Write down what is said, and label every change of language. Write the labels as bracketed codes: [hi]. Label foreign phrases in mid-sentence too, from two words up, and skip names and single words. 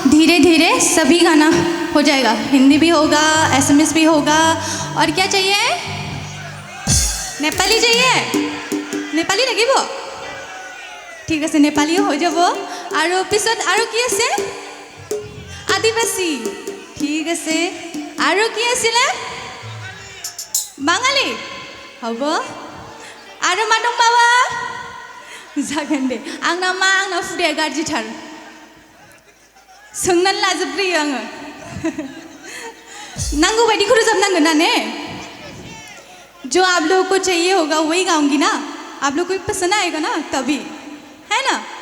[hi] धीरे धीरे सभी गाना हो जाएगा, हिंदी भी होगा, SMS भी होगा। और क्या चाहिए? नेपाली चाहिए? नेपाली लगी वो ठीक है, नेपाली [as] হৈ যাব। और पिছত और কি আছে? आदिवासी ठीक আছে। और কি আছিলে? বাঙালি হ'ব। [brx] और मा दंबावो? जागोन दे। आंना मा आंना हुदाया गाज्रिथार, सोंनानै लाजोबग्रोयो आङो। नांगौ बायदिखौ रोजाबनांगोन ना ने? [hi] जो आप लोगों को चाहिए होगा वही गाऊंगी ना, आप लोग को पसंद आएगा ना तभी, है ना?